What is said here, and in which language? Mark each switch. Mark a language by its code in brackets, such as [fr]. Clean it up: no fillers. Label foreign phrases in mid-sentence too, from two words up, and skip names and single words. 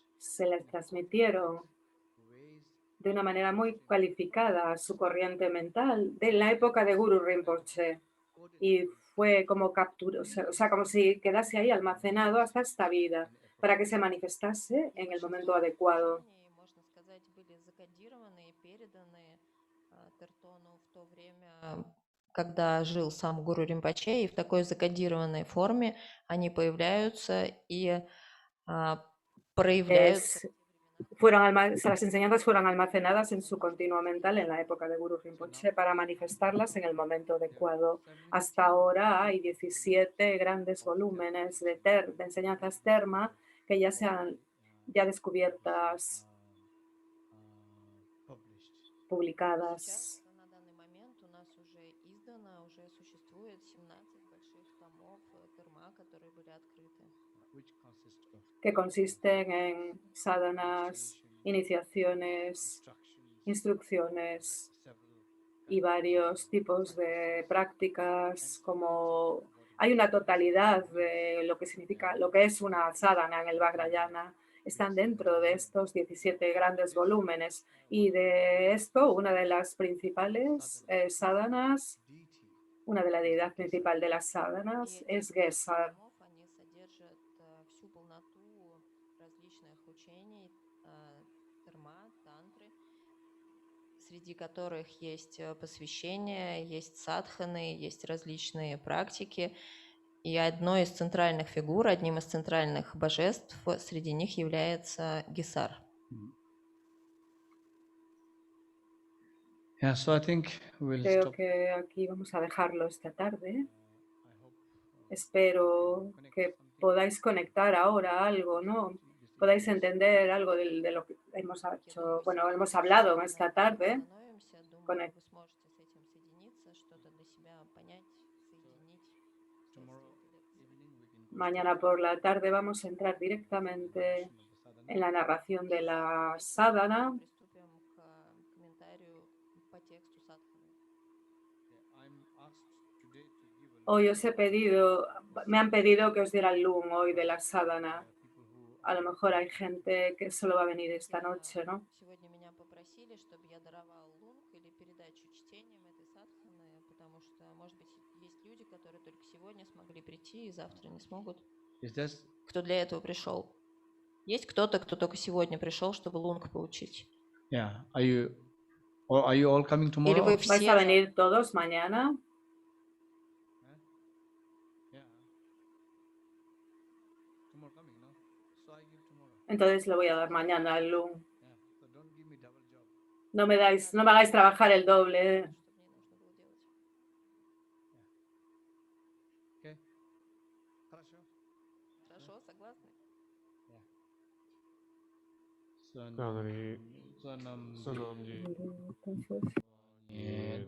[es] se les transmitieron [en] ways [es] de una manera muy cualificada su corriente mental de la época de Guru Rinpoche y fue como o sea, como si quedase ahí almacenado hasta esta vida para que se manifestase en el momento adecuado. [ru] Можно сказать, были закодированы и переданы Тертону в то время, когда жил сам Гуру Римпоче, и в такой закодированной форме они появляются и проявляются. [es] Es, las enseñanzas fueron almacenadas en su continuo mental en la época de Guru Rinpoche para manifestarlas en el momento adecuado. Hasta ahora hay 17 grandes volúmenes de enseñanzas terma que ya sean ya descubiertas, publicadas. [ru] Сейчас, на данный момент, у нас уже издано, уже существует 17 больших томов Терма, которые были открыты. [es] Que consisten en sadhanas, iniciaciones, instrucciones y varios tipos de prácticas, como hay una totalidad de lo que significa, lo que es una sadhana en el Vajrayana, están dentro de estos 17 grandes volúmenes y de esto una de las principales sadhanas, una de la deidad principal de las sadhanas es Gesar. [ru] Они содержат всю полноту различных учений Терма, Тантры, среди которых есть посвящения, есть садханы, есть различные практики. И одной из центральных фигур, одним из центральных божеств среди них является Гесар. [en] Yeah, so I think we'll [es] Creo [en] stop. [es] que aquí vamos a dejarlo esta tarde. Espero que podáis conectar ahora algo, ¿no? Podáis entender algo de lo que hemos hecho, bueno, hemos hablado en esta tarde. [ru] Думаю, вы сможете с этим соединиться, что-то для себя понять, соединить. [es] Mañana por la tarde vamos a entrar directamente en la narración de la sadhana. [ru] Приступим к комментарию по тексту садханы. [es] Hoy os he pedido, me han pedido que os diera el lum hoy de la sadhana. A lo mejor hay gente que solo va a venir esta noche, ¿no? [ru] Сегодня меня попросили, чтобы я даровал лунг или передачу чтением этой садханы, потому что, может быть, есть люди, которые только сегодня смогли прийти и завтра не смогут. Кто для этого пришел? Есть кто-то, кто только сегодня пришел, чтобы лунг получить? [en] Yeah, are you all coming [ru] Или [en] tomorrow? [ru] вы [es] ¿Vais a [ru] все [es] venir todos mañana? [en] Yeah. Tomorrow coming, no? So I give tomorrow. [es] Entonces le voy a dar mañana el lum. [en] Yeah. So don't give me double job. [es] No me hagáis trabajar el doble. [ru] что мне нужно было делать? Okay. Хорошо. Хорошо, согласны? Канри Санам Санамджи [es] Entonces,